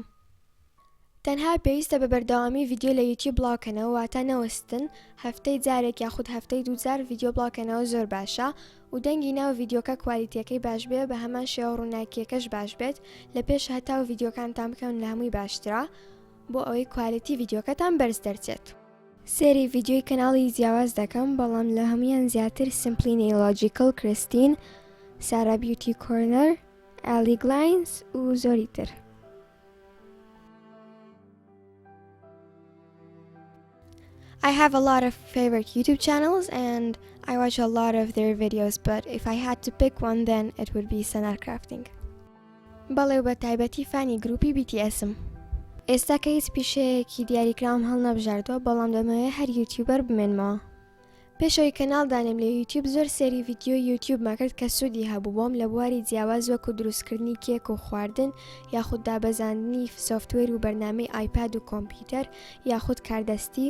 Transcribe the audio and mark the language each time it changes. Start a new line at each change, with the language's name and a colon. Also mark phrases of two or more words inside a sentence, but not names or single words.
Central Kurdish: تەنها پێویستە بە بەردەوامی ڤیدیۆ لە یوتیوب بڵاوکەنەوە، واتە نەوەستن هەفتەی جارێک یاخود هەفتەی 2 جار ڤیدیۆ بڵاوکەنەوە زۆر باشە و دەنگی ناو ڤیدیۆکە کوالیتیەکەی باش بێ، بە هەمان شێوە ڕووناکیەکەش باش بێت لە پێش هەتاو ڤیدیۆکانتان بکەون لە هەمووی باشترە بۆ ئەوەی کوالیتی ڤیدیۆکەتان بەرز دەرچێت. سێری ڤیدیۆی کەناڵی جیاواز دەکەم، بەڵام لە هەمویان زیاتر سیمپلی نەیلۆجیکل، کریستین، سارا بیوتی کۆرنەر، ئالی گلاینز و زۆری تر.
English: I have a lot of favorite YouTube channels and I watch a lot of their videos, but if I had to pick one then it would be Sanar Crafting.
Central Kurdish: بەڵێ بە تایبەتی فانی گروپی BTSم. ئێستا کە هیچ پیشەیەکی دیاریکراوم هەڵ نەبژاردووە، بەڵام دەمەوێت هەر یوتیوبەر بمێنمەوە. پێشەوەی کەناڵ دانم لە یوتیوب زۆر سەری ڤیدیۆی یوتیوبمان کرد کە سوودی هەبوو بۆم لە بواری جیاواز وەکو دروستکردنی کێک و خواردن یاخود دابەزاندنی سۆفتوێر و بەرنامەی ئایپاد و کۆمپیوتەر یاخود کاردەستی.